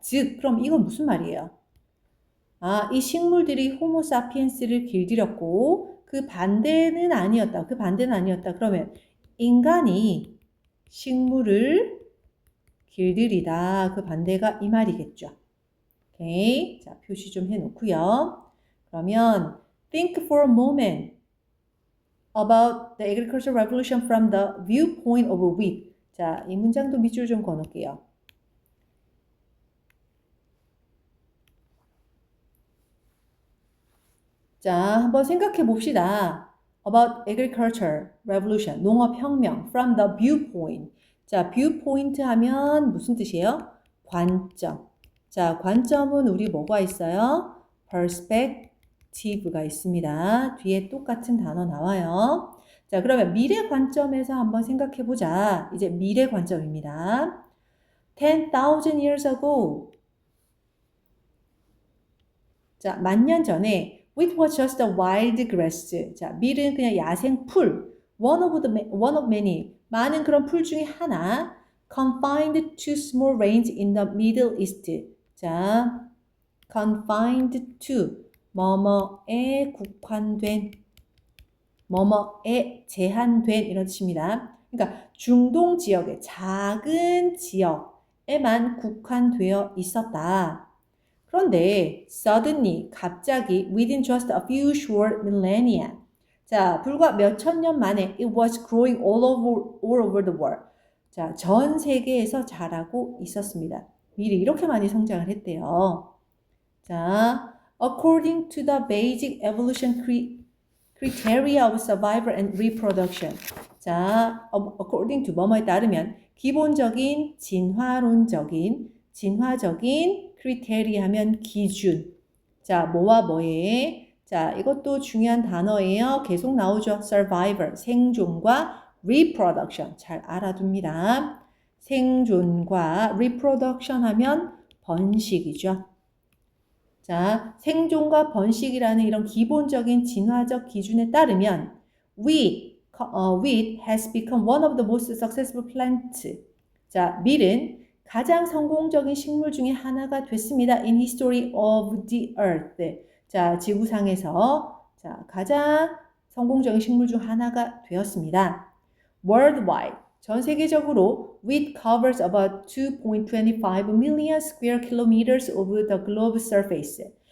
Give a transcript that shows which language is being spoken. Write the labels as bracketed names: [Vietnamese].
[Korean] 즉, 그럼 이건 무슨 말이에요? 아, 이 식물들이 호모 사피엔스를 길들였고 그 반대는 아니었다. 그러면 인간이 식물을 길들이다. 그 반대가 이 말이겠죠. 오케이. 자, 표시 좀 해놓고요. [English] 그러면 think for a moment about the agricultural revolution from the viewpoint of wheat. [Korean] 자, 이 문장도 밑줄 좀 그어놓을게요. 자, 한번 생각해 봅시다. [English] About agriculture revolution, 농업혁명, from the viewpoint. [Korean] 자, viewpoint 하면 무슨 뜻이에요? 관점. 자, 관점은 우리 뭐가 있어요? perspective가 있습니다. 뒤에 똑같은 단어 나와요. 자, 그러면 미래 관점에서 한번 생각해 보자. 이제 미래 관점입니다. [English] 10,000 years ago. [Korean] 자, 10,000년 전에 [English] Wheat was just a wild grass. [Korean] 자, 밀은 그냥 야생 풀. [English] one of many. [Korean] 많은 그런 풀 중에 하나. [English] Confined to small range in the Middle East. [Korean] 자, confined to. 뭐뭐에 국한된. 뭐뭐에 제한된 이런 뜻입니다. 그러니까 중동 지역의 작은 지역에만 국한되어 있었다. 그런데 [English] suddenly [Korean] 갑자기 [English] within just a few short millennia [Korean] 자, 불과 몇 천 년 만에 [English] it was growing all over the world. [Korean] 자, 전 세계에서 자라고 있었습니다. 밀이 이렇게 많이 성장을 했대요. [English] 자, according to the basic evolution criteria of survival and reproduction. [Korean] 자, according to 뭐뭐에 따르면 기본적인 진화적인 criteria 하면 기준. 자, 뭐와 뭐에? 자, 이것도 중요한 단어예요. 계속 나오죠. survival, 생존과 reproduction. 잘 알아둡니다. 생존과 reproduction 하면 번식이죠. 자, 생존과 번식이라는 이런 기본적인 진화적 기준에 따르면 [English] wheat has become one of the most successful plants. [Korean] 자, 밀은 가장 성공적인 식물 중에 하나가 됐습니다. [English] In history of the earth. [Korean] 자, 지구상에서 자, 가장 성공적인 식물 중 하나가 되었습니다. [English] Worldwide. [Korean] 전 세계적으로 [English] wheat covers about 2.25 million square kilometers of the globe surface.